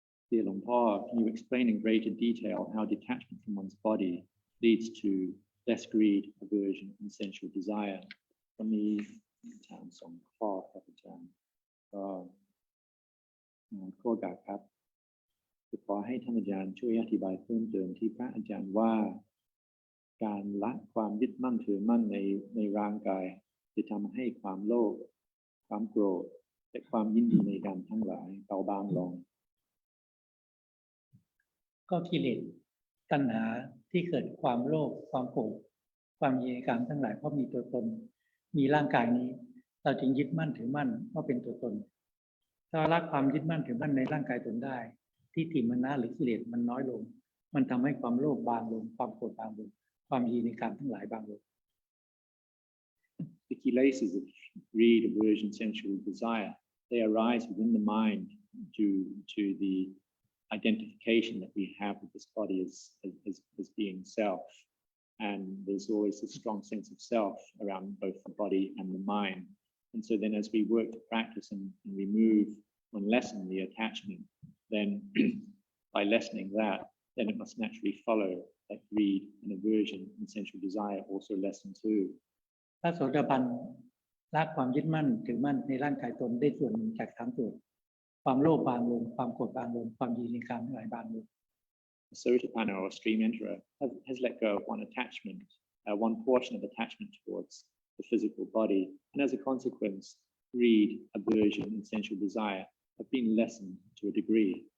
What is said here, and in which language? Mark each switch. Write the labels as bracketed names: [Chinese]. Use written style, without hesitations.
[English] Dear Long Pa, can you explain in greater detail how detachment from one's body leads to less greed, aversion, and sensual desire? [Thai] วันนี้อาจารย์ส่งข้อครับอาจารย์ก็ข้อกาครับขอให้ท่านอาจารย์ช่วยอธิบายเพิ่มเติมที่พระอาจารย์ว่าการละความยึดมั่นถือมั่นในร่างกายจะทำให้ความโลภความโกรธและความยินดีในการทั้งหลายเบาบางลง ก็กิเลสตัณหาที่เกิดความโลภความโกรธความยินดีในการทั้งหลายเพราะมีตัวตนมีร่างกายนี้เราจึงยึดมั่นถือมั่นว่าเป็นตัวตนถ้าละความยึดมั่นถือมั่นในร่างกายตนได้ทิฏฐิมานะหรือกิเลสมันน้อยลงมันทำให้ความโลภบางลงความโกรธบางลงความยินดีในการทั้งหลายบางลง [English] The kilesas of greed, aversion, sensual desire, they arise within the mind due to the identification that we have with this body as being self. And there's always a strong sense of self around both the body and the mind. And so then as we work to practice and remove and lessen the attachment, then by lessening that, then it must naturally follow that greed and aversion and sensual desire also lessen too. [Thai] พระโสดาบันละความยึดมั่นถือมั่นในร่างกายตนได้ส่วนหนึ่งจากสามส่วนความโลภบางลงความโกรธบางลงความยินดีในการทั้งหลายบางลง [English] The Sotapanna or stream enterer has let go of one attachment, one portion of attachment towards the physical body, and as a consequence, greed, aversion, and sensual desire have been lessened to a degree.